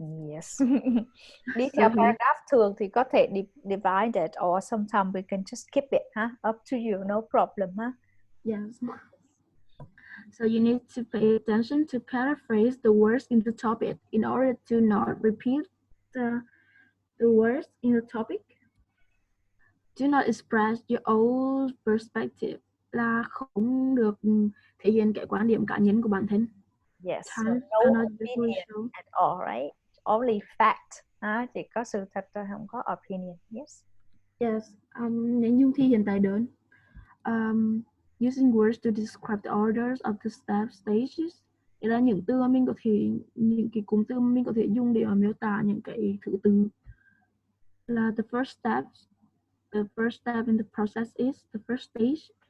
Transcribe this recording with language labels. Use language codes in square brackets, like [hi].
[en] Yes. [vi] Đi theo paragraph thường thì có thể [en] divided, or sometimes we can just skip it, up to you, no problem, Yes. So you need to pay attention to paraphrase the words in the topic in order to not repeat the words in the topic. Do not express your own perspective, [vi] là không được thể hiện cái quan điểm cá nhân của bản thân. [en] Yes, so no opinion at all, right? Only fact. [vi] Chỉ có sự thật thôi, không có [en] opinion. Yes. [vi] Yes, những dung thi hiện tại đơn. [en] Using words to describe the orders of the step stages. [vi] Nghĩa là những từ mà mình có thể, những cái cụm từ mà mình có thể dùng để miêu tả những cái thứ tự. [en] Là the first step in the process is the first stage.